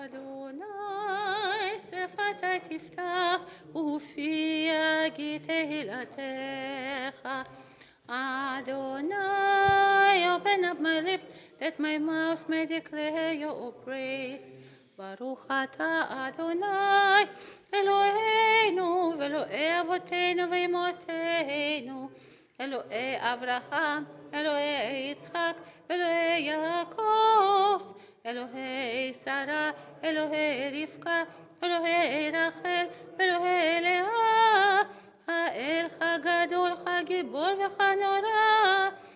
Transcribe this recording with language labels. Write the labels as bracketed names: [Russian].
[Hebrew] Adonai, שפתי תפתח, ופי יגיד תהילתך. [English] Adonai, open up my lips, that my mouth may declare your praise. [Hebrew] Baruch atah Adonai, Eloheinu, ואלוהי אבותינו ואמותינו, אלוהי אברהם, אלוהי יצחק, אלוהי יעקב, אלוהי שרה, אלוהי רבקה, אלוהי רחל, אלוהי לאה, האל הגדול, הגיבור והנורא,